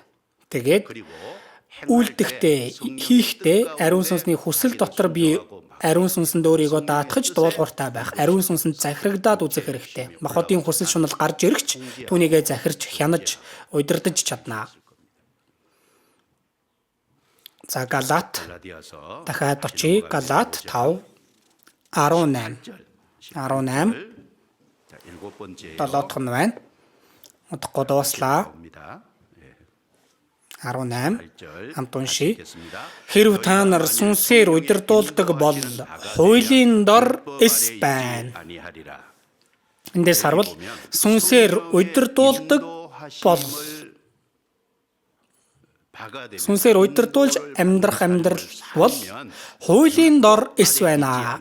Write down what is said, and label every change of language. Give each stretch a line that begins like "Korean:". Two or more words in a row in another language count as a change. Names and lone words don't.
Mongolian: Тэгээд үйлдэхдээ хийхдээ ариун сүнсний хүсэл дотор би ариун сүнсэнд өөрийгөө даатгаж дуулууртай байх, ариун сүнсэнд захирагдаад үзэх хэрэгтэй. Махбодын хүсэл шунал гарч ирэгч түүнийгээ захирч, хянаж, удирдах чадна. За Галат
Korean: 갈라디아서
Mongolian: дахиад очие. Галат 5:18. 18
Korean: 자, 7번째
Mongolian: 7 дахь нь байна. Удахгүй дууслаа.
Korean: 옵니다. 18 8절
Mongolian: хамт уншия.
Korean: 읽겠습니다.
Mongolian: Хэрв та нар сүнсээр удирдуулдаг бол хуулийн дор эс байна.
Korean: 아니하리라.
Mongolian: Эндээс харвал сүнсээр удирдуулдаг бол сүнсээр удирдуулж амьдрах амьдрал бол хуулийн дор эс байна.